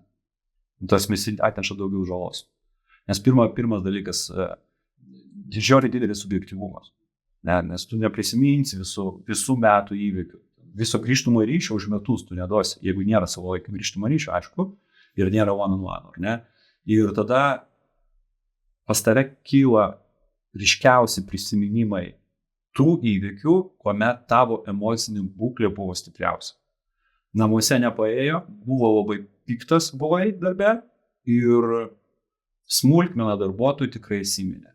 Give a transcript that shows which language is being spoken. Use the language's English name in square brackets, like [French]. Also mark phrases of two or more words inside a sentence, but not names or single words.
[Lithuanian] Tas mes atneša daugiau žalos. Nes pirmas dalykas, žiauriai didelis subjektyvumas. Nes tu neprisiminsi visų metų įvykių. Viso grįžtumo ryšio už metus tu neduosi, jeigu nėra savo laikio grįžtumo ryšio, aišku, ir nėra [English] one-on-one, [Lithuanian] ar ne? Ir tada pas tave kyla ryškiausi prisiminimai tų įvykių, kuomet tavo emocinė būklė buvo stipriausia. Namuose nepaėjo, buvo labai piktas buvai darbe ir smulkmena darbuotojų tikrai įsiminė.